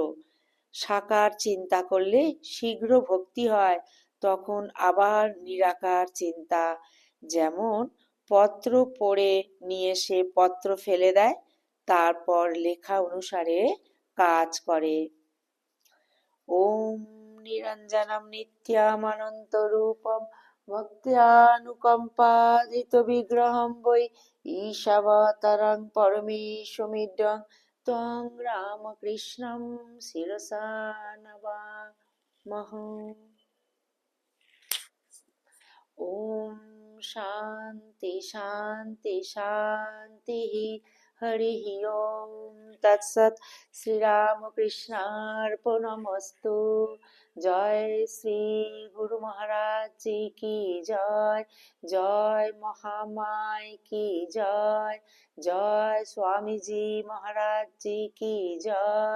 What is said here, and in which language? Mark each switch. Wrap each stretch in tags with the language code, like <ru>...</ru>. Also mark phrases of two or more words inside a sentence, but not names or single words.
<bn>সাকার চিন্তা করলে শীঘ্র ভক্তি হয়, তখন আবার নিরাকার চিন্তা। যেমন পত্র পড়ে নিয়ে সে পত্র ফেলে দেয়, তারপর লেখা অনুসারে কাজ করে।</bn> <sa>ওম নিরঞ্জনম নিত্যামনন্তরূপম ভক্ত্যানুকম্পাদিতবিগ্রহং বৈ ঈশাবতারং পরমেশ্বমিড্ডং ত্বং রামকৃষ্ণং শিরসা নমামহং। ওম শান্তি শান্তি শান্তি। হরি ওম তৎসৎ। শ্রীরামকৃষ্ণার্পণমস্তু।</sa> <hi>जय श्री गुरु महाराज जी की जय। जय महामाय की जय। जय स्वामीजी महाराज जी की जय।</hi>